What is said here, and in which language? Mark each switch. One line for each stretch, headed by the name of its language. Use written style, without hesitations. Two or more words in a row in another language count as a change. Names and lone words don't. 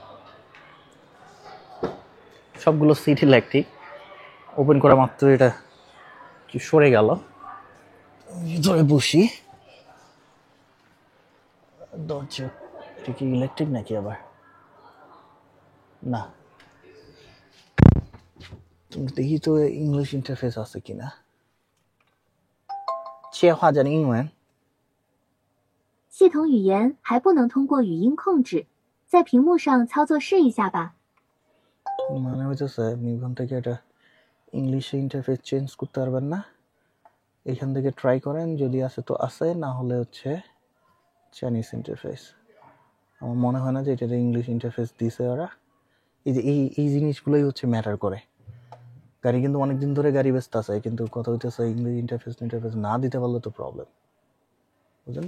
Bangla: সবগুলো
English: seat electric,
Bangla: ওপেন করা মাত্র এটা কি সরে গেল। ভিতরে বসি, দরজা এটা কি ইলেকট্রিক নাকি আবার না, তুমি দেখি তো
English: English interface
Bangla: আছে কিনা।
Chinese: 切换成英文。系统语言还不能通过语音控制，在屏幕上操作试一下吧。
Bangla: মানে হইতেছে আপনি এখান থেকে এটা
English: English interface change
Bangla: করতে পারবেন না, এখান থেকে ট্রাই করেন, যদি আসে তো আসে, না হলে হচ্ছে
English: Chinese interface.
Bangla: আমার মনে হয় না যে এটাতে
English: English interface
Bangla: দিছে ওরা। এই যে এই জিনিসগুলোই হচ্ছে ম্যাটার করে। গাড়ি কিন্তু অনেকদিন ধরে গাড়ি ব্যস্ত আছে, কিন্তু কথা হইতেছে
English: English interface
Bangla: না দিতে পারলে তো প্রবলেম, বুঝলেন?